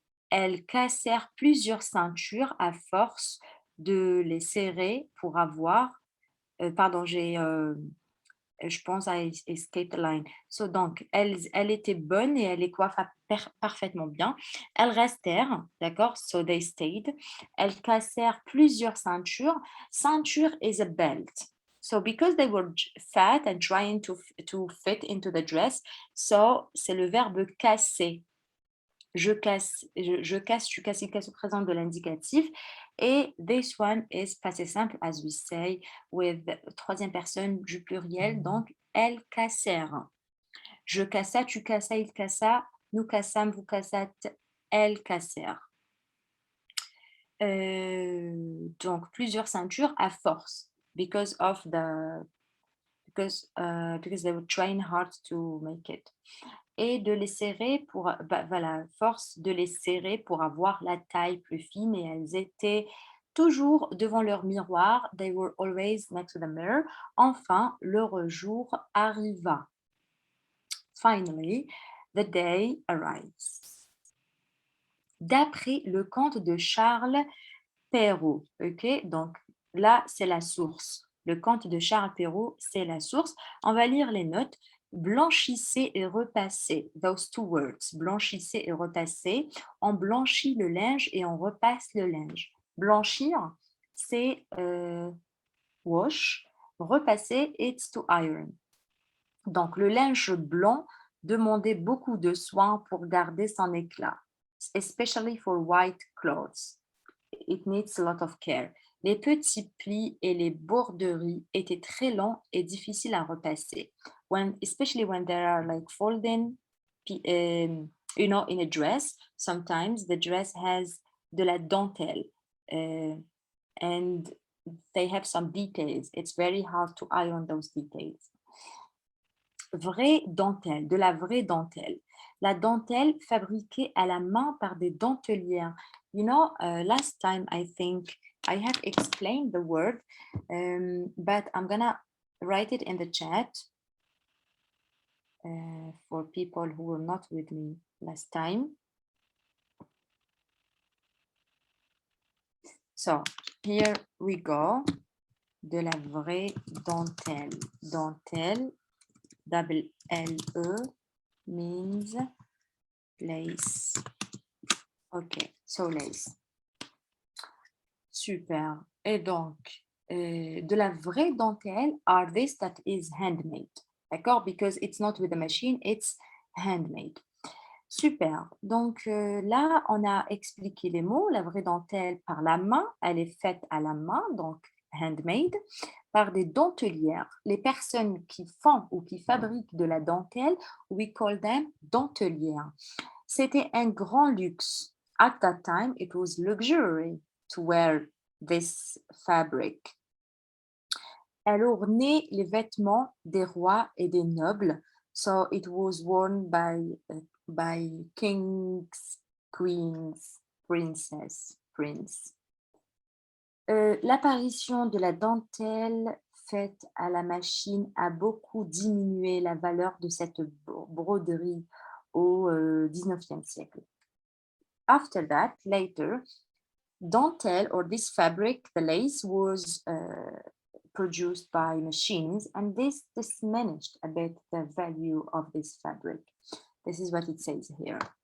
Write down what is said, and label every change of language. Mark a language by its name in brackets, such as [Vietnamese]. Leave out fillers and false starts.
[French] Elles cassèrent plusieurs ceintures à force de les serrer pour avoir. Pardon, je pense à [English] escape the line. [French] So, donc, elle était bonne et elle les coiffa parfaitement bien. Elles restèrent, d'accord? [English] So they stayed. [French] Elles cassèrent plusieurs ceintures. [English] Ceinture is a belt. So because they were fat and trying to fit into the dress, so [French] c'est le verbe casser. Je casse, tu casses, il casse au présent de l'indicatif. Et [English] this one is [French] passé simple, [English] as we say, with [French] troisième personne du pluriel, donc elles cassèrent. Je cassa, tu cassa, il cassa, nous cassâmes, vous cassâtes, elles cassèrent. Donc plusieurs ceintures à force, [English] because they were trying hard to make it. [French] Et de les serrer force de les serrer pour avoir la taille plus fine, et elles étaient toujours devant leur miroir. [English] They were always next to the mirror. [French] Enfin, leur jour arriva. [English] Finally, the day arrives. [French] D'après le conte de Charles Perrault, ok? Donc là, c'est la source. Le conte de Charles Perrault, c'est la source. On va lire les notes. Blanchissez et repassez. [English] Those two words. [French] Blanchissez et repassez. On blanchit le linge et on repasse le linge. Blanchir, c'est [English] wash. Repasser, it's to iron. [French] Donc, le linge blanc demandait beaucoup de soins pour garder son éclat, [English] especially for white clothes. It needs a lot of care. [French] Les petits plis et les broderies étaient très longs et difficiles à repasser. [English] Especially when there are like folding, in a dress, sometimes the dress has de la dentelle and they have some details. It's very hard to iron those details. [French] Vraie dentelle, de la vraie dentelle. La dentelle fabriquée à la main par des dentelières. [English] You know, last time I think I have explained the word, but I'm gonna write it in the chat for people who were not with me last time. So here we go. [French] De la vraie dentelle. [English] Dentelle, double L-E, means lace. Ok, so lace. Super. [French] Et donc, de la vraie dentelle [English] are this that is handmade. [French] D'accord? [English] Because it's not with a machine, it's handmade. [French] Super. Donc là, on a expliqué les mots. La vraie dentelle par la main, elle est faite à la main, donc [English] handmade, [French] par des dentelières. Les personnes qui font ou qui fabriquent de la dentelle, [English] we call them [French] dentelières. C'était un grand luxe. [English] At that time, it was luxury to wear this fabric. [French] Elle ornait les vêtements des rois et des nobles. [English] So it was worn by kings, queens, princess, prince. [French] L'apparition de la dentelle faite à la machine a beaucoup diminué la valeur de cette broderie au XIXe siècle. [English] After that, later, dentelle or this fabric, the lace was produced by machines, and this diminished a bit the value of this fabric. This is what it says here.